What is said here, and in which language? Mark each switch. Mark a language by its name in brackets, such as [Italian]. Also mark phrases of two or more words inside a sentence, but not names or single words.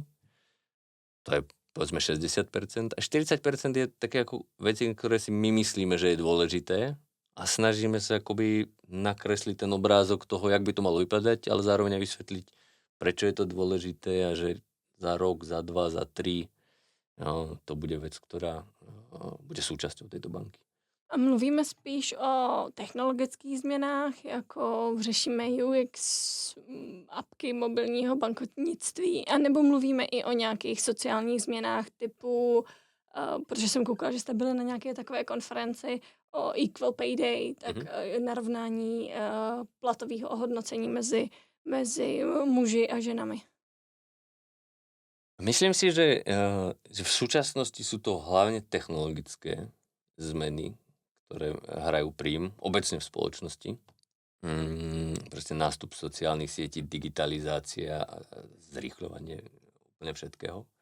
[Slovak] To je povedzme 60% a 40% je také ako veci, ktoré si my myslíme, že je dôležité a snažíme sa akoby nakresliť ten obrázok toho, jak by to malo vypadať, ale zároveň aj vysvetliť, prečo je to dôležité a že za rok, za 2, za 3 to bude vec, ktorá bude súčasťou tejto banky. [Czech] A mluvíme spíš o technologických změnách, jako řešíme UX, apky mobilního bankovnictví, anebo mluvíme i o nějakých sociálních změnách typu, protože jsem koukala, že jste byli na nějaké takové konferenci o Equal Pay Day, tak narovnání platového ohodnocení mezi muži a ženami. [Slovak] Myslím si, že v súčasnosti sú to hlavne technologické zmeny, ktoré hrajú príjm obecne v spoločnosti. Proste nástup sociálnych sietí, digitalizácia a zrýchľovanie úplne všetkého.